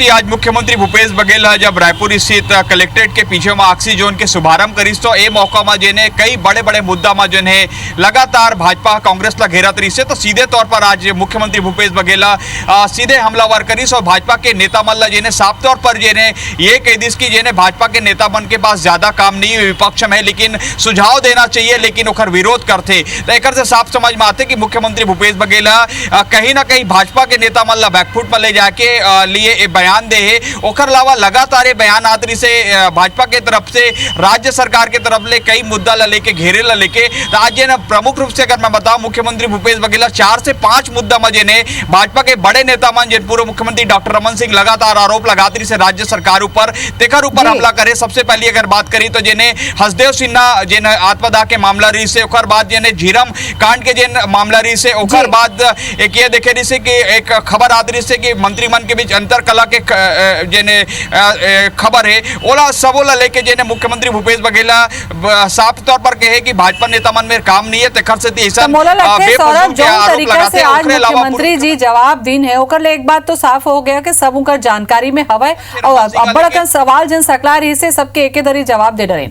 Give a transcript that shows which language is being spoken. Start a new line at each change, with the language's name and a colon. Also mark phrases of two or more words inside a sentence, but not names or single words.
Chhattisgarhi: आज मुख्यमंत्री भूपेश बघेल जब रायपुर स्थित कलेक्ट्रेट के पीछे में ऑक्सी जोन के शुभारंभ करीस तो ए मौका में जेने कई बड़े बड़े मुद्दा में जो है लगातार भाजपा कांग्रेस ला घेरत रही से, तो सीधे तौर पर आज मुख्यमंत्री भूपेश बघेल सीधे हमलावर करीस और भाजपा के नेता मन ला जेने साफ तौर पर जेने ये कह दिस की जेने भाजपा के नेता मन के पास ज्यादा काम नहीं है, विपक्ष में लेकिन सुझाव देना चाहिए लेकिन ओकर विरोध करते। तो एक से साफ समझ में आते कि मुख्यमंत्री भूपेश बघेल कहीं ना कहीं भाजपा के नेता मन ला बैकफुट में ले जाके लिए बयान दे है। ओकर अलावा लगातार ये बयान आतरी से भाजपा के तरफ से राज्य सरकार के तरफ ले कई मुद्दा ला लेके घेरे ला लेके आज ना प्रमुख रूप से अगर मैं बताऊं मुख्यमंत्री भूपेश बघेल 4 से 5 मुद्दा में जेने भाजपा के बड़े नेता मन जिन पूर्व मुख्यमंत्री डॉक्टर रमन सिंह लगातार आरोप लगातरी से राज्य सरकार ऊपर तेकर ऊपर हमला करे। सबसे पहले अगर बात करी तो जेने हसदेव सिन्हा जेन आत्मदाह के मामला रही से, ओकर बाद जेने झीरम कांड के जेन मामला रही से, ओकर बाद एक ये देखे रही से कि एक खबर आत रही से कि मंत्रिमंडल के बीच अंतर कला के जेने खबर है ओला सबोला लेके जेने मुख्यमंत्री भूपेश बघेल साफ तौर पर कहे कि भाजपा नेता मन में काम नहीं है तेखर से ऐसा सौरभ जो तरीका से आज मुख्यमंत्री जी जवाब दिन है ओकर ले एक बात तो साफ हो गया कि सब उनका जानकारी में हवा और अब्बड़ सवाल जन सकला रही से सबके एक दरी जवाब दे डरेन।